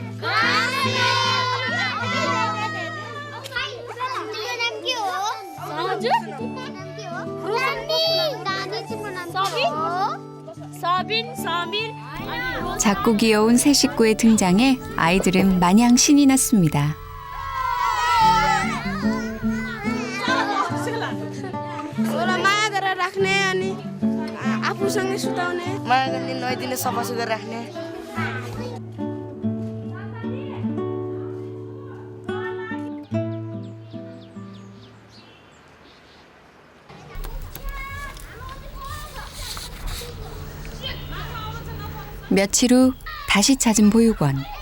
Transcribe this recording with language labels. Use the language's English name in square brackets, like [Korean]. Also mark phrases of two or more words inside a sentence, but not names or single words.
[Korean] 작고 귀여운 새 식구의 등장에 아이들은 마냥 신이 났습니다. [Nepali] माया गरेर राख्ने अनि आफूसँगै सुताउने माया गर्ने नुहाइदिने सफा सुग्घर राख्ने [Korean] 며칠 후 다시 찾은 보육원.